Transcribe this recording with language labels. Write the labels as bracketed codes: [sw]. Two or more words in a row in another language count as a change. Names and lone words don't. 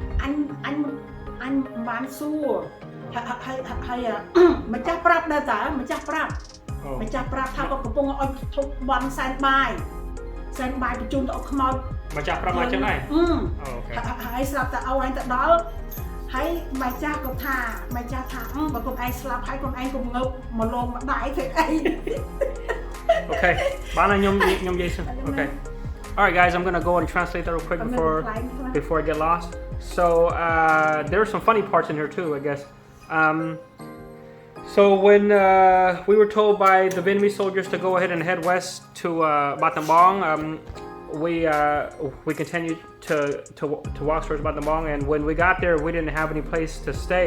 [km] អញមិនបានសួរហើយម្ចាស់ប្រាប់ដែរតើម្ចាស់ប្រាប់ថាគាត់កំពុងឲ្យធុបបន់សែនបាយបញ្ជូនទៅអុកខ្មោចម្ ចាស់ប្រាប់មកចឹងដែរ អូខេហើយស្រាប់តែអូឯងទៅដល់ហើយម្ចាស់ក៏ថាបើខ្លួនឯងស្លាប់ហើយខ្លួនឯងកុំងើបមកលងម្ដាយធ្វើអី អូខេបានខ្ញុំនិយាយសិនអូខេ [en] Alright guys, I'm gonna go and translate that real quick before I get lost. So there are some funny parts in here too, I guess. So when we were told by the Vietnamese soldiers to go ahead and head west to Battambang, we continued to walk towards Battambang, and when we got there, we didn't have any place to stay.